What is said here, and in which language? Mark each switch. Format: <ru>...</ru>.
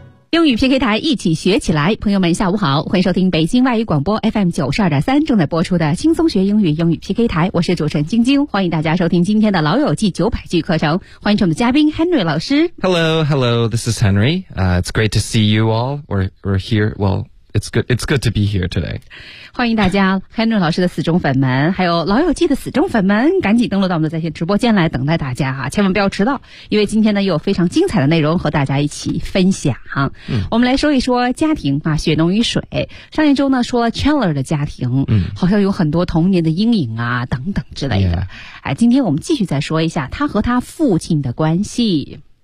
<zh>英语 PK 台一起学起来，朋友们下午好，欢迎收听北京外语广播 FM92.3 正在播出的轻松学英语英语 PK 台，我是主持人晶晶，欢迎大家收听今天的老友记900句课程，欢迎我们的嘉宾 Henry 老师。</zh> <en>Hello, this is Henry、it's great to see you all, we're here, well, it's good to be here today.</en> <zh>欢迎大家 Henry 老师的死忠粉们，还有老友记的死忠粉们，赶紧登录到我们的在线直播间来等待大家哈，千万不要迟到，因为今天呢又有非常精彩的内容和大家一起分享哈、嗯、我们来说一说家庭啊，血浓于水。上一周呢说了 Chandler 的家庭、嗯、好像有很多童年的阴影啊等等之类的、</zh> <en>yeah.</en> <zh>哎、今天我们继续再说一下他和他父亲的关系。</zh>